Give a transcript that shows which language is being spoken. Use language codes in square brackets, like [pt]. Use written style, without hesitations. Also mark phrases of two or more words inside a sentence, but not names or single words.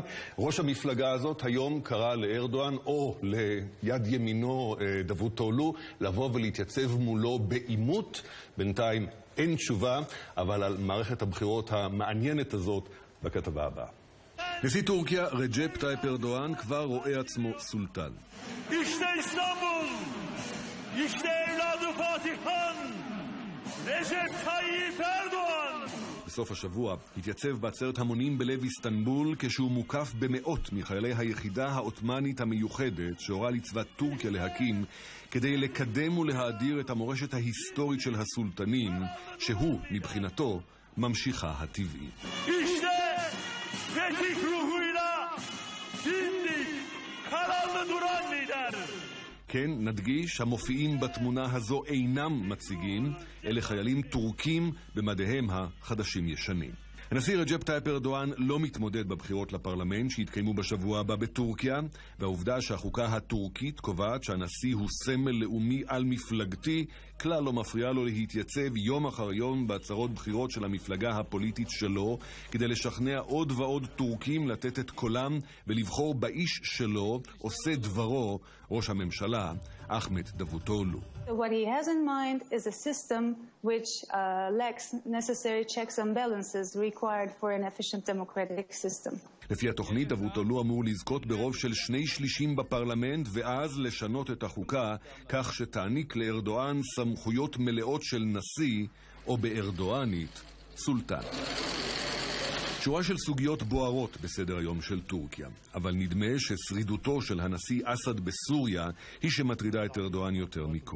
[he] ראש המפלגה הזאת היום קרא לארדואן, או ליד ימינו דבוטאולו, לבוא ולהתייצב מולו בעימות. בינתיים אין תשובה, אבל על מערכת הבחירות המעניינת הזאת בכתבה הבאה. נשיא טורקיה רג'פ טייפ ארדואן כבר רואה עצמו סולטן. [tr] İşte İstanbul, işte evladı Fatih Han, Recep Tayyip Erdoğan. [he] בסוף השבוע התייצב בעצרת המונים בלב איסטנבול כשהוא מוקף במאות מחיילי היחידה העות'מאנית המיוחדת שהורה לצבא טורקיה להקים כדי לקדם ולהאדיר את המורשת ההיסטורית של הסולטנים, שהוא מבחינתו ממשיכה הטבעי. [tr] Fetih ruhuyla dimdik, kararlı duran lider. [he] כן, נדגיש, המופיעים בתמונה הזו אינם מציגים, אלה חיילים טורקים במדיהם החדשים ישנים. הנשיא רג'פ טייפ ארדואן לא מתמודד בבחירות לפרלמנט שהתקיימו בשבוע הבא בטורקיה, והעובדה שהחוקה הטורקית קובעת שהנשיא הוא סמל לאומי על מפלגתי, כלל לא מפריע לו להתייצב יום אחר יום בהצהרות בחירות של המפלגה הפוליטית שלו, כדי לשכנע עוד ועוד טורקים לתת את קולם ולבחור באיש שלו, עושה דברו, ראש הממשלה, אחמד דבוטאולו. [en] What he has in mind is a system which lacks necessary checks and balances required for an efficient democratic system. [he] לפי התוכנית, דבוטאולו אמור לזכות ברוב של 2/3 בפרלמנט, ואז לשנות את החוקה כך שתעניק לארדואן סמכויות מלאות של נשיא, או בארדואנית, סולטן. שורה של סוגיות בוערות בסדר היום של טורקיה, אבל נדמה ששרידותו של הנשיא אסד בסוריה היא שמטרידה את ארדואן יותר מכל.